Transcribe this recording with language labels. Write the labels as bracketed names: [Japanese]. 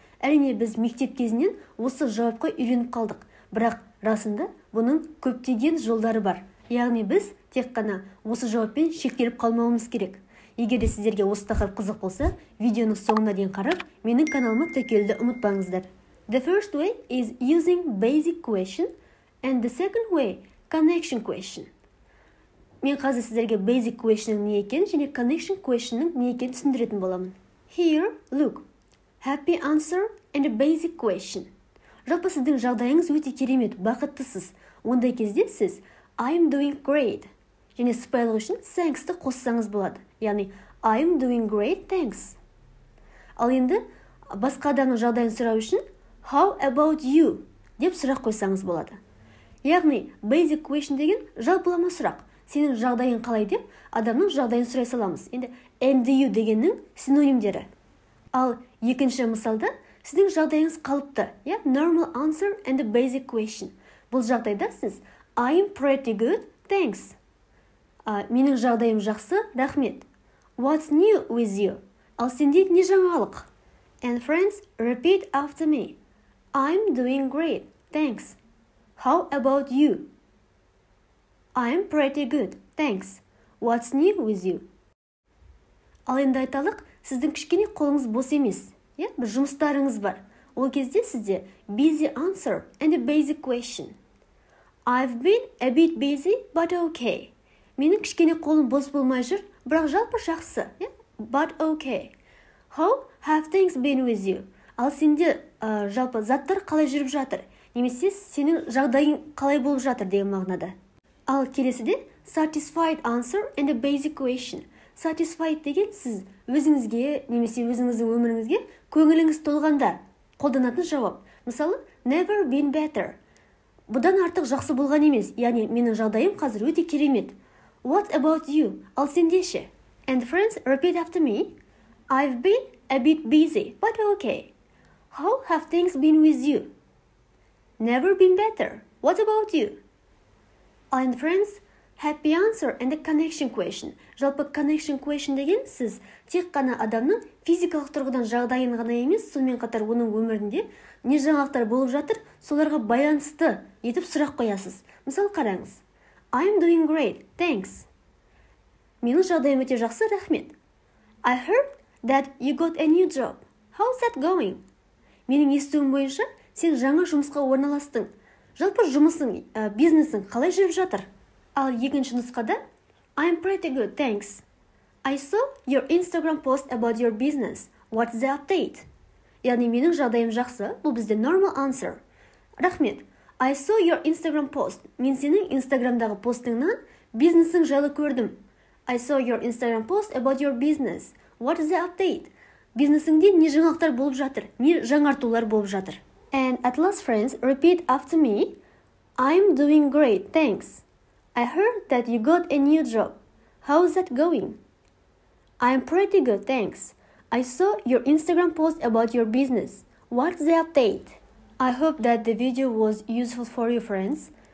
[Kazakh] Әрине біз мектеп кезінен осы жауапқа үйреніп қалдық, бірақ расында бұның көптеген жолдары бар. Яғни біз тек қана осы жауаппен шектеліп қалмауымыз керек. Егер де сіздерге осы тақырып қызық болса, видеоның соңына дейін қарап, менің каналыма тіркелуді ұмытпаңыздар. [English] The first way is using basic question and the second way connection question. [Kazakh] Мен қазір сіздерге basic question'ның не екенін және connection question'ның не екенін түсіндіретін боламын. [English] Here, look. Happy answer and a basic question. [Kazakh] Жалпы сіздің жағдайыңыз өте керемет, бақыттысыз. Ондай кезде сіз [English] I'm doing great. [Kazakh] Және сыпайылық үшін thanks-ті қоссаңыз болады. Яғни [English] I'm doing great, thanks. [Kazakh] Ал енді басқа адамның жағдайын сұрау үшін [English] How about you [Kazakh] деп сұрақ қойсаңыз болады. Яғни basic question деген жалпылама сұрақ. Сенің жағдайың қалай деп адамның жағдайын сұрай саламыз. Енді [English] and you [Kazakh] дегеннің синонимдері. Ал екінші мысалда сіздің жағдайыңыз қалыпты. [English] Normal answer and a basic question. [Kazakh] Бұл жағдайда сіз [English] I'm pretty good, thanks. [Kazakh] Менің жағдайым жақсы, рахмет. [English] What's new with you? [Kazakh] Ал сенде не жаңалық? [English] And friends, repeat after me. I'm doing great, thanks. How about you? I'm pretty good, thanks. What's new with you? [Kazakh] Ал енді айталық, сіздің кішкене қолыңыз бос емес. Бір жұмыстарыңыз бар. Ол кезде сізде [English] busy answer and a basic question. I've been a bit busy, but okay. [Kazakh] Менің кішкене қолым бос болмай жүр, бірақ жалпы жақсы. [English] But okay. How have things been with you? [Kazakh] Ал сенде жалпы заттар қалай жүріп жатыр? Немесе сенің жағдайың қалай болып жатыр деген мағынада. Ал келесіде [English] satisfied answer and a basic question. [Kazakh] Satisfied деген сіз өзіңізге немесе өзіңіздің өміріңізге көңіліңіз толғанда қолданатын жауап. Мысалы, [English] never been better. [Kazakh] Бұдан артық жақсы болған емес, яғни менің жағдайым қазір өте керемет. [English] What about you? [Kazakh] Ал сендеше? [English] And friends, repeat after me. I've been a bit busy, but okay. How have things been with you? Never been better. What about you? And friends, happy answer and a connection question. [Kazakh] Жалпы connection question деген сіз тек қана адамның физикалық тұрғыдан жағдайын ғана емес, сонымен қатар оның өмірінде не жаңалықтар болып жатыр, соларға байланысты етіп сұрақ қоясыз. Мысалы қараңыз. [English] I'm doing great, thanks. [Kazakh] Менің жағдайым өте жақсы, рахмет. [English] I heard that you got a new job. How's that going? [Kazakh] Менің естуім бойынша, сен жаңа жұмысқа орналастың. Жалпы жұмысың, бизнесің қалай жүріп жатыр? [English] Ал екінші нұсқада, I'm pretty good, thanks. I saw your Instagram post about your business. What's the update? [Kazakh] Яғни менің жағдайым жақсы, бұл бізде [English] normal answer. [Kazakh] Рахмет. [English] I saw your Instagram post. [Kazakh] Мен сенің Instagramдағы постыңнан бизнесің жайлы көрдім. [English] I saw your Instagram post about your business. What is the update? [Kazakh] Бизнесіңде не жаңалықтар болып жатыр, не жаңартулар болып жатыр. [English] And at last, friends, repeat after me. I'm doing great, thanks. I heard that you got a new job. How's that going? I'm pretty good, thanks. I saw your Instagram post about your business. What's the update? I hope that the video was useful for you, friends.